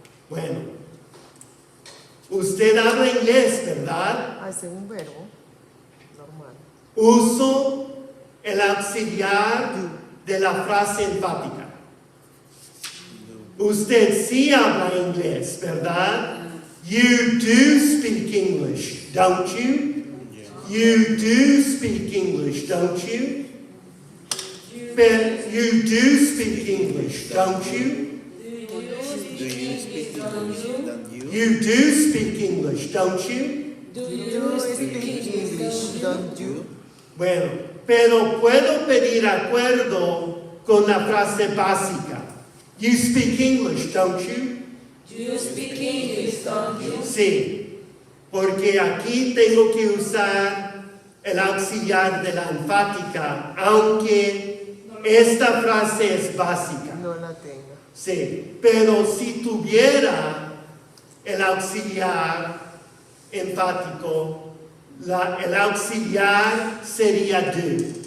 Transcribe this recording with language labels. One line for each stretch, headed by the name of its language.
Spanish: Bueno, usted habla inglés, ¿verdad? Hace un verbo normal. Uso el auxiliar de la frase enfática. Usted sí habla inglés, ¿verdad?
English: You do speak English, don't you? You do speak English, don't you? But you do speak English, don't you? Do you speak English? Don't you? You do speak English, don't you? Do you speak English, don't you?
Spanish: Bueno, pero puedo pedir acuerdo con la frase básica.
English: You speak English, don't you? You speak English, don't you?
Spanish: Sí, porque aquí tengo que usar el auxiliar de la enfática, aunque esta frase es básica. No la tenga. Sí, pero si tuviera el auxiliar enfático, el auxiliar sería do.